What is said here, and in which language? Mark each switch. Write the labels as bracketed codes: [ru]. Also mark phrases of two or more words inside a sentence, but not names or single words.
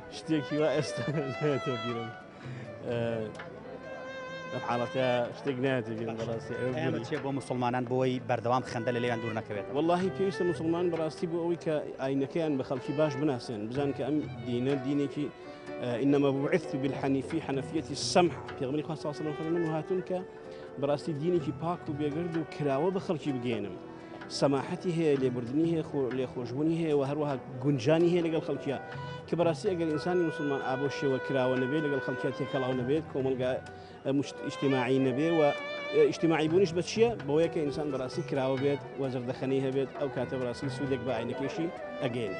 [ckb] شتێکی وا ئێستا نایەتەوە بیرم ئەم حاڵەتە شتێک نایەتە بیرم بەڕاستی ئێمە چێ بۆ مسلمانان بۆی بەردەوام خەندە لە لێیان دوور نەکەوێت واللهی پێویستە مسلمان بەڕاستی بۆ ئەوەی کە ئاینەکەیان بە خەڵکی باش بناسێن بزان کە ئەم دینە دینێکی [ar] إنما بعثت بالحنيفية حنفية السمح [ckb] پێغەمبەری خوا [ar] صلی الله علیه و سلم [ckb] فەرمووی هاتوون کە بەڕاستی دینێکی پاک و بێگرد و کراوە بە خەڵکی بگێنم سەماحەتی هەیە لێبوردنی هەیە لێخۆشبوونی هەیە و هەروەها گونجانی هەیە لەگەڵ خەڵکیە کە بەڕاستی ئەگەر ئینسانی مسلمان ئابۆ شێوە کراوە نەبێت لەگەڵ خەڵکیە تێکەڵاو نەبێت کۆمەلگا ئیجتیماعی نەبێ و ئیجتیماعی بوونیش بە چییە بەوەیە کە ئینسان بەڕاستی کراوە بێت و زەردەخەنەی هەبێت ئەو کاتە بەڕاستی سوودێک بە ئاینەکەشی ئەگەێنێ